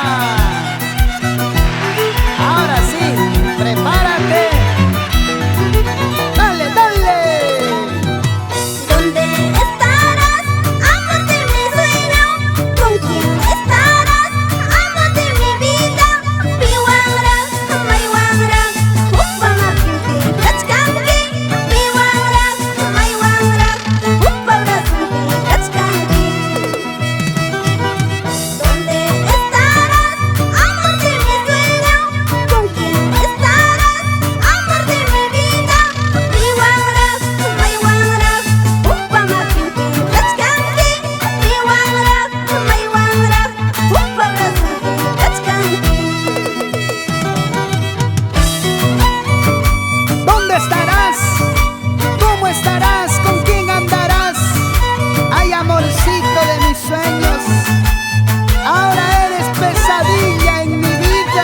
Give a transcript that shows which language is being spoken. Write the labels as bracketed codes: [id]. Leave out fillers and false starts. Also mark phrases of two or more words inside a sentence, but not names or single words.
[es] Ahora sí, prepárate. Dale, dale. ¿Dónde estarás, amor de mi sueño? ¿Con quién estarás, amor de mi vida? [qu] Piwangra, maiwangra, upama pinti kachkanki. Piwangra, maiwangra, upabra pinti kachkanki. [es] ¿Dónde estarás, amor de mi sueño? ¿Con quién estarás, amor de mi vida? [qu] Piwangra, maiwangra, upama pinti kachkanki. Piwangra, maiwangra, upabra pinti kachkanki. [es] ¿Dónde estarás? ¿Cómo estarás? ¿Con quién andarás? Ay, amorcito de mis sueños, ahora eres pesadilla en mi vida.